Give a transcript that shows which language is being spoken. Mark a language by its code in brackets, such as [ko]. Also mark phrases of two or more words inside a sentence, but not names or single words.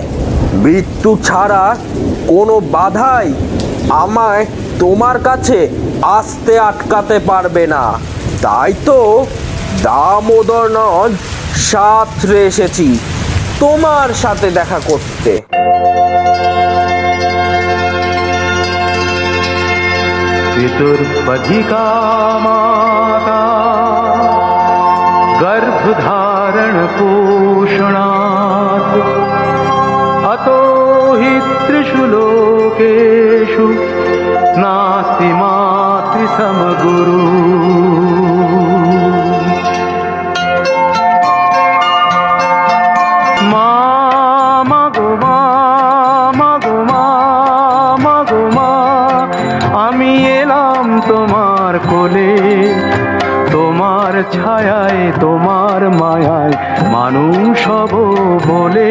[bn] মৃত্যু ছাড়া কোনো বাধাই আমায় তোমার কাছে আসতে আটকাতে পারবে না। তাই তো দামোদর নদ সাঁতরে এসেছি তোমার সাথে দেখা করতে। [sa] पितुर्पधिका माता गर्भधारण पोषणात् अतो हि त्रिषु लोकेषु नास्ति मातृसमगुरु। [bn] তোমার কোলে, তোমার ছায়ায়, তোমার মায়ায় মানুষ হব বলে।